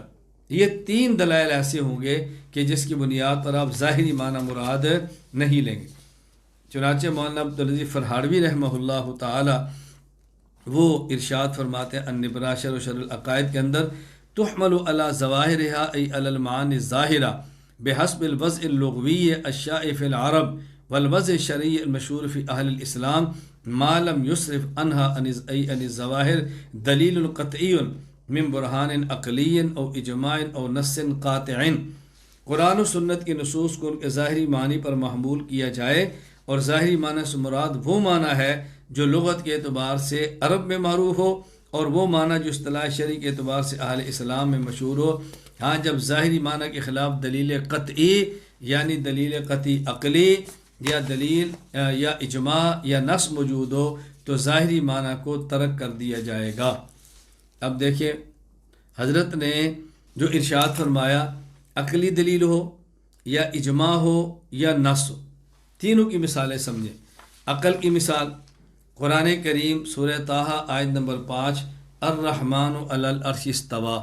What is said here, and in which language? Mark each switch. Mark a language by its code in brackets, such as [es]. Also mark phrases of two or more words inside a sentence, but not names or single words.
[ur] یہ 3 دلائل ایسے ہوں گے کہ جس کی بنیاد پر آپ ظاہری معنی مراد نہیں لیں گے۔ چنانچہ مولانا عبدالعزیز فرہاڑوی [ar] رحمہ اللہ تعالی [ur] وہ ارشاد فرماتے ہیں النبرہ شرح و شرح العقائد کے اندر، [ar] تحمل علی ظواہرها ای علی المعانی الظاہرہ بحسب الوضع اللغوی الشائع فی العرب والوضع الشرعی المشہور فی اہل الاسلام ما لم یصرف عنها ای عن الظواہر دلیل قطعی من برہان عقلی او اجماع او نص قاطع۔ [ur] قرآن و سنت کے نصوص کو ان کے ظاہری معنی پر محمول کیا جائے، اور ظاہری معنی سے مراد وہ معنی ہے جو لغت کے اعتبار سے عرب میں معروف ہو، اور وہ معنی جو اصطلاح شرعی کے اعتبار سے اہل اسلام میں مشہور ہو۔ ہاں جب ظاہری معنی کے خلاف دلیل قطعی یعنی دلیل قطعی عقلی یا دلیل یا اجماع یا نص موجود ہو تو ظاہری معنی کو ترک کر دیا جائے گا۔ اب دیکھیں حضرت نے جو ارشاد فرمایا، عقلی دلیل ہو یا اجماع ہو یا نص ہو، تینوں کی مثالیں سمجھیں۔ عقل کی مثال قرآن کریم سورہ طٰہٰ آیت نمبر 5 [ar] الرحمن علی العرش استویٰ۔